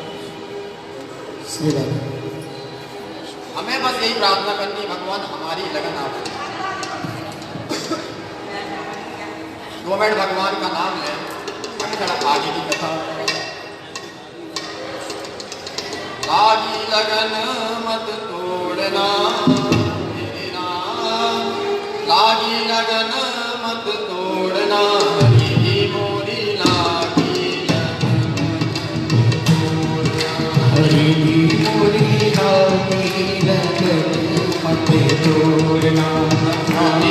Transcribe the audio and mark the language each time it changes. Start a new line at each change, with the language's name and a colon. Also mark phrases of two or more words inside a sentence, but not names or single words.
Hindi: हमें बस यही प्रार्थना करनी, भगवान हमारी लगन आपसे। 2 मिनट भगवान का नाम लें, अक्षर आगे की कथा। लागी लगन मत तोड़ना मेरे नाम, लागी लगन मत तोड़ना हरी मोरी लागी लगन, हरी मोरी लागी लगन मत तोड़ना, हरी